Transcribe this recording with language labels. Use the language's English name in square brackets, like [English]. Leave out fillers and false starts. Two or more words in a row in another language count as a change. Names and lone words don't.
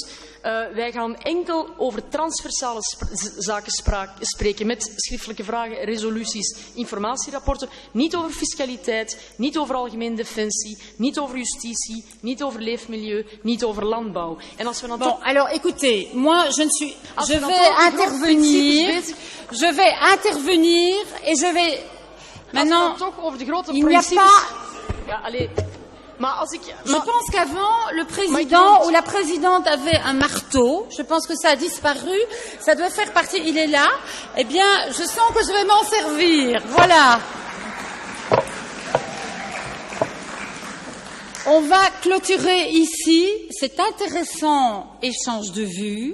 [Dutch] Wij gaan enkel over transversale zaken spreken met schriftelijke vragen, resoluties, informatierapporten. Niet over fiscaliteit, niet over algemeen defensie, niet over justitie, niet over leefmilieu, niet over landbouw. En als we dan [French] bon, alors écoutez, moi je vais intervenir et je vais maintenant [Dutch] toch over de grote [French] il n'y a [Dutch] principes. [French] pas [Dutch] Ja, allez. [French] Je pense qu'avant, le président ou la présidente avait un marteau. Je pense que ça a disparu. Ça doit faire partie. Il est là. Eh bien, je sens que je vais m'en servir. Voilà. On va clôturer ici cet intéressant échange de vues.